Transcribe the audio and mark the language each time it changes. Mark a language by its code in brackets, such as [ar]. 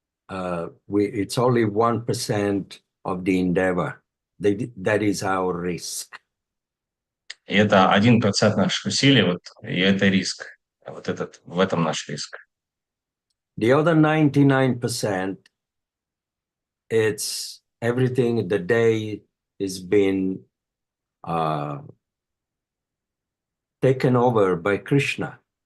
[en] It's only 1% of the endeavor. That is our risk. [ru] И это 1% наших усилий, вот, и это риск. В этом наш риск. [en] The other 99%, it's everything, the day is been taken over by Krishna.